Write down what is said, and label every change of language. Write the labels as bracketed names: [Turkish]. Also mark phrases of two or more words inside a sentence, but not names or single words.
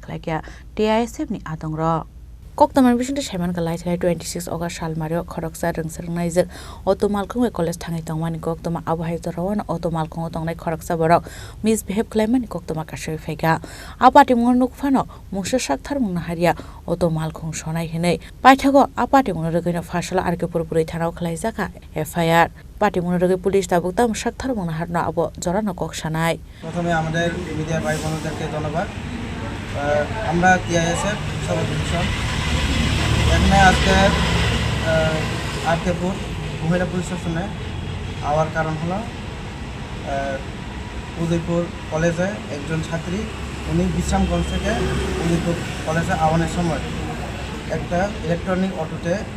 [Kok Borok] khlaikha TISF ni Adongrok Koktamar Bishinta Shaiman Khlaijakmani 26 August Salmario Khoroksa Rwngswrwngwi Jek Otomalkhungwe College Thangwi Tongmani Koktama Abahai Rawan Otomalkhungo Tongnai Khoroksa Borok Misbehave Khlaimani Koktama Kashui Faiga Patimungo Nukfano Mungsa Sakthar Mungna Haria Otomalkhung Sonai Hinai Paithago Patimungo Rwgwi Phasalo R.K Bwrwi Thanao Khlaijakha FIR Patimungo Rwgwi Police Tabuktam Sakthar Mungna Harna Abo Jorano Koksanai [Bangla] প্রথমে আমাদের মিডিয়া ভাই বোনদেরকে ধন্যবাদ আমরা TISF সভাপতি এখানে আজকে আরকেপুর মহিলা পুলিশ স্টেশনে আওয়ার কারণ হলো উদয়পুর কলেজে একজন ছাত্রী উনি বিশ্রামগঞ্জ থেকে উদয়পুর কলেজে আওয়ানোর সময় একটা ইলেকট্রনিক অটোতে